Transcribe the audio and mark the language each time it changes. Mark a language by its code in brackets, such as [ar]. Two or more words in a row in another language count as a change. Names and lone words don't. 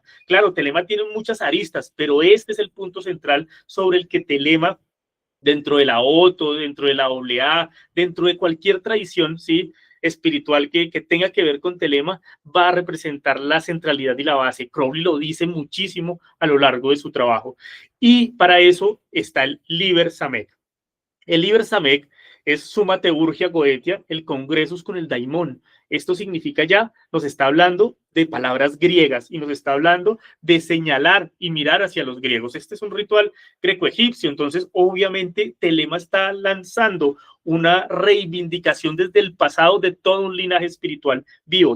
[es] Claro, Telema tiene muchas aristas, pero este es el punto central sobre el que Telema, dentro de la OTO, dentro de la AA, dentro de cualquier tradición, ¿sí?, espiritual que tenga que ver con Telema, va a representar la centralidad y la base. Crowley lo dice muchísimo a lo largo de su trabajo. Y para eso está el Liber Samek. El Liber Samek es Summa Teurgia Goetia, el Congresus con el Daimón. Esto significa ya, nos está hablando de palabras griegas y nos está hablando de señalar y mirar hacia los griegos. Este es un ritual greco-egipcio, entonces obviamente Telema está lanzando una reivindicación desde el pasado de todo un linaje espiritual vivo.